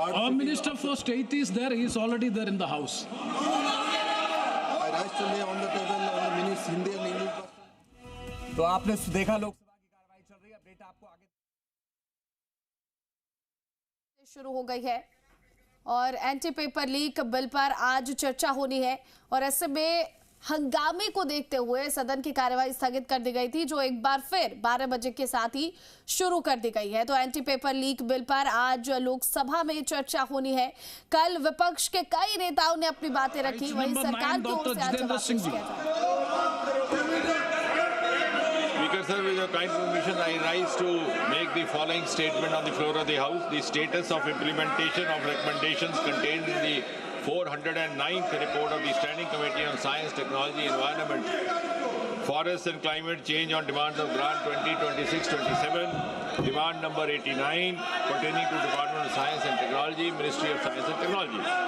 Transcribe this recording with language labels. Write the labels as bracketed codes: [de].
[en] Minister for State is there. He is already there in the House. I rise to lay on the table on the minutes Hindi and English. [hi] तो आपने देखा लोकसभा की कार्यवाही चल रही है। Update आपको आगे शुरू हो गई है और एंटी पेपर लीक बिल पर आज चर्चा होनी है और ऐसे में हंगामे को देखते हुए सदन की कार्यवाही स्थगित कर दी गई थी, जो एक बार फिर 12 बजे के साथ ही शुरू कर दी गई है। तो एंटी पेपर लीक बिल पर आज लोकसभा में चर्चा होनी है। कल विपक्ष के कई नेताओं ने अपनी बातें रखी, वहीं सरकार की ओर से आज जवाब पेश किया जाएगा। [en] Speaker sir, with your kind permission, I rise to make the following statement on the floor of the House. The status of implementation of recommendations contained in the 409th report of the Standing Committee on Science, Technology, Environment, Forests and Climate Change on demands of Grant 2026-27, demand number 89 pertaining to Department of Science and Technology, Ministry of Science and Technology.